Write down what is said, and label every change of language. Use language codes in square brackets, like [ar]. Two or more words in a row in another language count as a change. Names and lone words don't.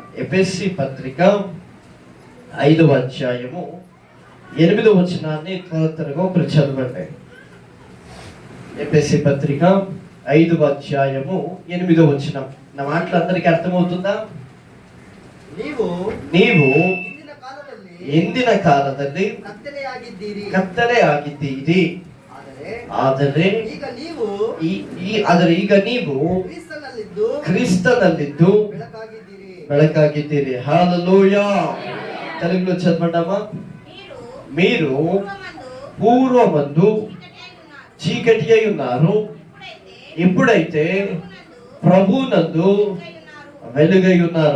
[te] ఎఫెసీ పత్రిక 5వ అధ్యాయము 8వ వచనాన్ని త్వరగా ఒకరు చదవండి. ఎఫెసీ పత్రిక 5వ అధ్యాయము 8వ వచనం. నా మాటలు అందరికీ అర్థమవుతుందా? [kn] నీవు ಎಂದಿನ ಕಾಲದಲ್ಲಿ ಕತ್ತಲೆ ಆಗಿದ್ದೀರಿ, ಆದರೆ ಈಗ ನೀವು క్రీస్తునಲ್ಲಿದ್ದು ಬೆಳಕಾಗಿದ್ದೀರಿ. హల్లెలూయా. [te] తెలుగులో చదవండమ్మా. మీరు పూర్వమందు చీకటి అయి ఉన్నారు, ఇప్పుడైతే ప్రభునందు వెలుగై ఉన్నారు.